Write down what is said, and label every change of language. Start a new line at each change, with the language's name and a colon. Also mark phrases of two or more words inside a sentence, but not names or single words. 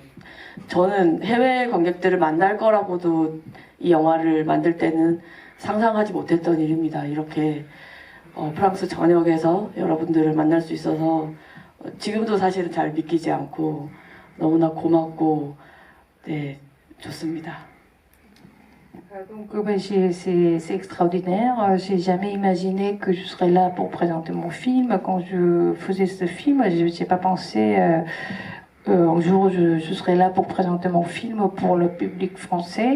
Korean: 저는 해외 관객들을 만날 거라고도 이 영화를 만들 때는 상상하지 못했던 일입니다. 이렇게 프랑스 전역에서 여러분들을 만날 수 있어서 지금도 사실은 잘 믿기지 않고 너무나 고맙고 네, 좋습니다.
French: Donc c'est extraordinaire. J'ai jamais imaginé que je serais là pour présenter mon film. Quand je faisais ce film, je n'ai pas pensé un jour je serai là pour présenter mon film pour le public français.